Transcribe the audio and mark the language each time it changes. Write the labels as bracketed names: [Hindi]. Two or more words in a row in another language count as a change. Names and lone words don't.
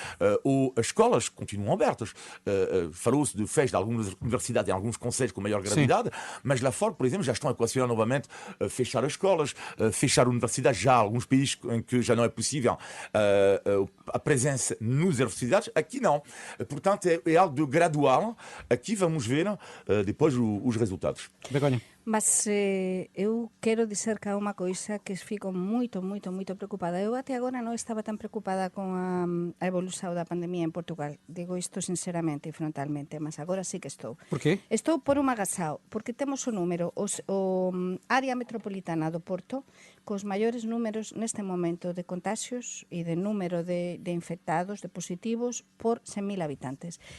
[Portuguese] Ou as escolas continuam abertas. Falou-se de festa de algumas universidades em alguns concelhos com maior gravidade, mas lá fora, por exemplo, já estão a equacionar novamente fechar as escolas, fechar universidades, já há alguns países em que já não é possível a presença nas universidades, aqui não. Portanto, é algo de gradual. Aqui vamos ver depois os resultados. Begonha. Mas eu quero dizer que há uma coisa que fico muito preocupada. [Galician] Eu até agora não estava tan preocupada con a evolución da pandemia en Portugal. Digo isto sinceramente e frontalmente, mas agora sí que estou. Por qué? Estou por un agasao, porque temos o número, o área metropolitana do Porto, cos maiores números neste momento de contagios e de número de infectados, de positivos, por 100.000 habitantes.